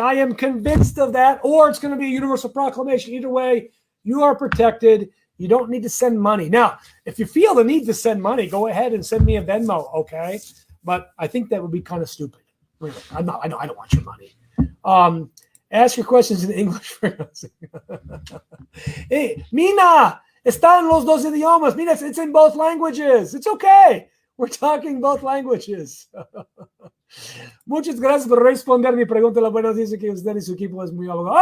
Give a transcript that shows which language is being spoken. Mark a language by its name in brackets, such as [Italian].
[English] I am convinced of that, or it's going to be a universal proclamation. Either way, you are protected. You don't need to send money. Now, if you feel the need to send money, go ahead and send me a Venmo, okay? But I think that would be kind of stupid. Really. I don't want your money. Ask your questions in English. [Spanish] Hey, Mina, está en los dos idiomas. [English] Mina, it's in both languages. It's okay. We're talking both languages. [Spanish] Muchas gracias por responder mi pregunta. La buena dice que usted y su equipo es muy abogado.